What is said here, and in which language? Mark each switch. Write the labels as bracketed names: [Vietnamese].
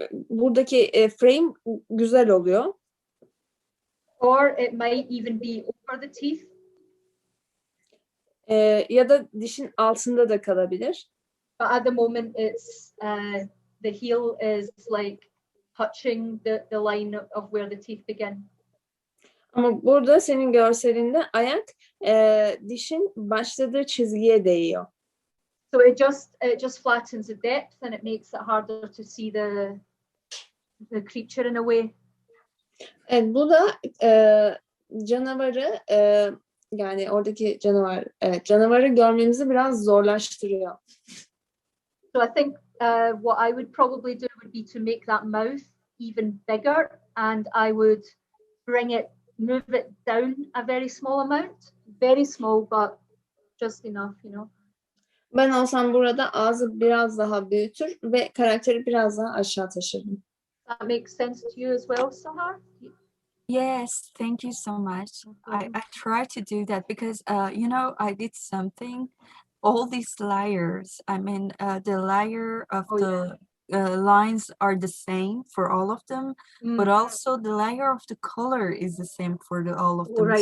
[Turkish] Buradaki frame güzel oluyor. [English] Or it might even be over the teeth. [Turkish] Ya da dişin altında da kalabilir. [English] But at the moment, it's the heel is like touching the line of where the teeth begin. [Turkish] Ama burada senin görselinde ayak dişin başladığı çizgiye değiyor. [English] So it just flattens the depth and it makes it harder to see the creature in a way. [Turkish] Evet, bu da canavarı yani oradaki canavarı görmemizi biraz zorlaştırıyor. [English] So I think what I would probably do would be to make that mouth even bigger, and I would move it down a very small amount, very small, but just enough, you know. [Turkish] Ben olsam burada ağzı biraz daha büyütür ve karakteri biraz daha aşağı taşırdım. [English] That makes sense to you as well, Sahar? Yes, thank you so much. I try to do that because, you know, I did something, all these layers, I mean, the layer of lines are the same for all of them, but also the layer of the color is the same for all of them.